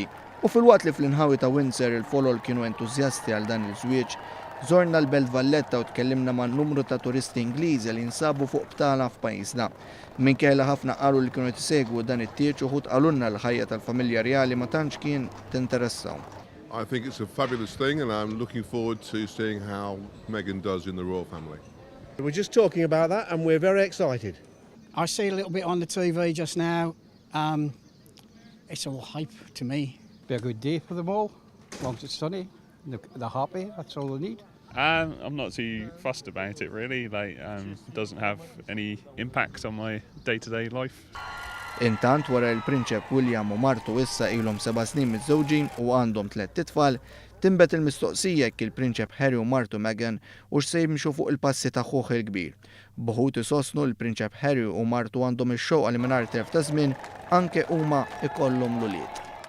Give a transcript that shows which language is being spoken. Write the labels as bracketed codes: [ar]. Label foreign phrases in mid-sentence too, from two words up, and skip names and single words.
[mt] U fil-waqt li fl-inħawi ta' Windsor il-folol kienu entużjasti għal dan il-żwieġ, żorna l-Belt Valletta u tkellimna ma' numru ta' turisti Ingliżi li nsabu fuq btala f'pajjiżna. Minkejla ħafna qalu li kienu jsegwu dan it-tieġ uħud qalulna l-ħajja tal-familja Reali ma tantx kien tinteressaw. [en] I think it's a fabulous thing and I'm looking forward to seeing how Meghan does in the royal family. We're just talking about that and we're very excited. I see a little bit on the TV just now. It's all hype to me. Be a good day for them all, as long as it's sunny, they're happy, that's all they need. I'm not too fussed about it really, it doesn't have any impact on my day-to-day life. [mt] Intant wara l-Prinċep William u martu issa ilhom 7 snin miż-żewġin u għandhom 3 titfal, timbet il-mistoqsija jekk il-Prinċep Harry u martu Meghan u se jimxu fuq il-passi ta' ħuħ il-kbir. B'ħud isostnu l-Prinċep Harry u martu għandhom ix-xewqa li mingħajr telf ta' żmien anke huma ikollhom l-ulied.